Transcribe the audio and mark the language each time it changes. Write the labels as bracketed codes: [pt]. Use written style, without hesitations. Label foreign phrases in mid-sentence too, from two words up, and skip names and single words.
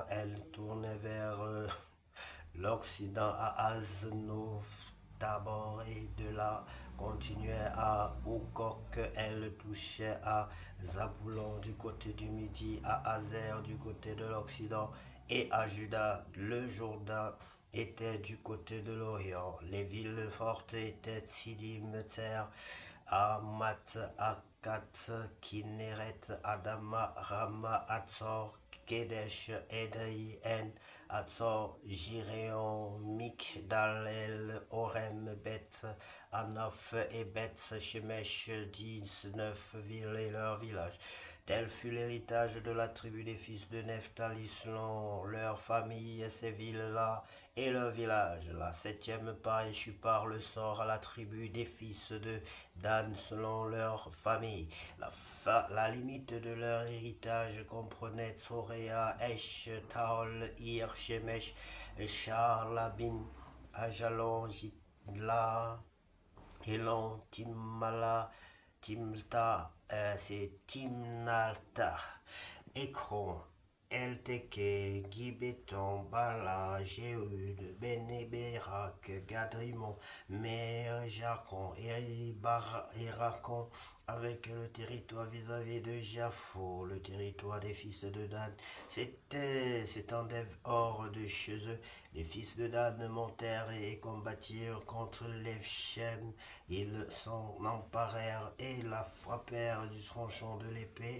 [fr] Elle tournait vers l'Occident à Aznof Tabor et de là continuait à Oukok. Elle touchait à Zaboulon du côté du midi, à Azer du côté de l'Occident et à Juda. Le Jourdain était du côté de l'Orient. Les villes fortes étaient Sidim, Tser, Amat, Akat, Kinneret, Adama, Rama, Atzor, Kedesh, Edrei, En, Atzor, Giréon, Migdal, Orem, Bet, Anof et Bet Shemesh, 19 villes et leurs villages. Tel fut l'héritage de la tribu des fils de Nephtali selon leur famille, ces villes-là et leurs villages. La septième part échut par le sort à la tribu des fils de Dan selon leur famille. La limite de leur héritage comprenait Tsoréa, Esh, Taol, Ir, Shemesh, Charlabin, Ajalon, Jidla, Elon, Timala, Timlta, c'est Timnalta, Ekron, El Teke, Gibeton, Bala, Jéhud, Benébérac, Gadrimon, Mer, Jacon, Héracon, avec le territoire vis-à-vis de Jaffo, le territoire des fils de Dan. S'étendait hors de chez eux. Les fils de Dan montèrent et combattirent contre l'Ephem. Ils s'en emparèrent et la frappèrent du tronçon de l'épée.